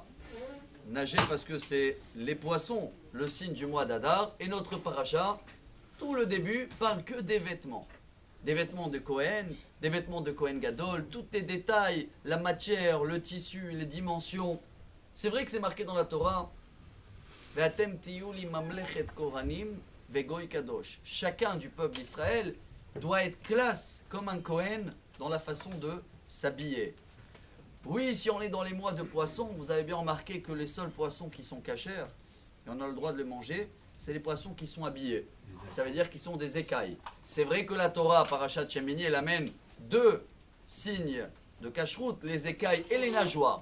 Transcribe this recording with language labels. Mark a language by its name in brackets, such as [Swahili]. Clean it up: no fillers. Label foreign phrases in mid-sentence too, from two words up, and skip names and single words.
[French] Nager parce que c'est les poissons, le signe du mois d'Hadar. Et notre paracha, tout le début, parle que des vêtements. Des vêtements de Kohen, des vêtements de [Hebrew] Kohen Gadol, [French] tous les détails, la matière, le tissu, les dimensions. C'est vrai que c'est marqué dans la Torah. [Hebrew] ואתם תהיו לי ממלכת כהנים וגוי קדוש. [French] Chacun du peuple d'Israël doit être classe comme un Kohen dans la façon de s'habiller. Oui, si on est dans les mois de poissons, vous avez bien remarqué que les seuls poissons qui sont cachers, et on a le droit de les manger, c'est les poissons qui sont habillés. Ça veut dire qu'ils sont des écailles. C'est vrai que la Torah, Parashat Shemini, elle amène deux signes de cacheroute, les écailles et les nageoires.